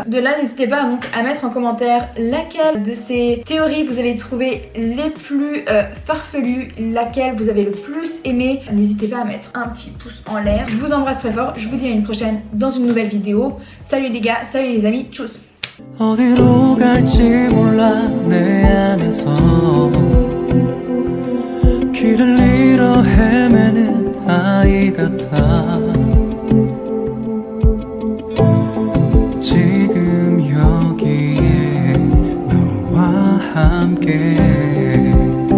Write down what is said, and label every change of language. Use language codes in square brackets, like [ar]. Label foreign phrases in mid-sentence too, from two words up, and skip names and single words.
[fr] De là, n'hésitez pas donc à mettre en commentaire laquelle de ces théories vous avez trouvé les plus farfelues, laquelle vous avez le plus aimé. N'hésitez pas à mettre un petit pouce en l'air. Je vous embrasse très fort. Je vous dis à une prochaine dans une nouvelle vidéo. Salut les gars, salut les amis, tchuss. [ko] 어디로 갈지 몰라 내 안에서 길을 잃어 헤매는 아이 같아 지금 여기에 너와 함께